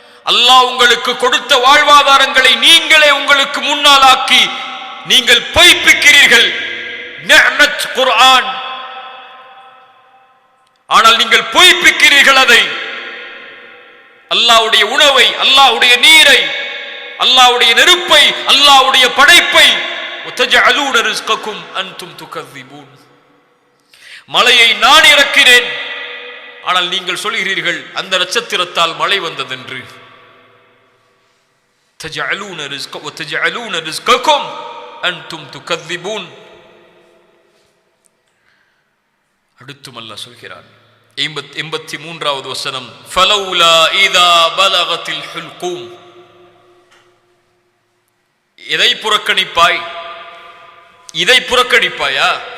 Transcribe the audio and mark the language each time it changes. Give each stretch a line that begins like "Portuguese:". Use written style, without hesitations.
Tamil: அல்லாஹ் உங்களுக்கு கொடுத்த வாழ்வாதாரங்களை நீங்களே உங்களுக்கு முன்னாலாக்கி நீங்கள் பொய்ப்பிக்கிறீர்கள். நிஅமத் குர்ஆன், ஆனால் நீங்கள் பொய்ப்பிக்கிறீர்கள் அதை. அல்லாஹ்வுடைய உணவை, அல்லாஹ்வுடைய நீரை, அல்லாஹ்வுடைய நெருப்பை, அல்லாஹ்வுடைய படைப்பை.
Arabic: وتجعلون رزقكم أنتم تكذبون.
Tamil: மழையை நான் இறக்கிறேன், ஆனால் நீங்கள் சொல்கிறீர்கள் அந்த நட்சத்திரத்தால் மழை வந்ததென்று.
Arabic: وتجعلون رزقكم أنتم تكذبون.
Tamil: அடுத்தும் அல்லாஹ் சொல்கிறான் 83வது வசனம்,
Arabic: فلولا إذا بلغت الحلقوم.
Tamil: எதை புறக்கணிப்பாய்? இதை புறக்கணிப்பாயா?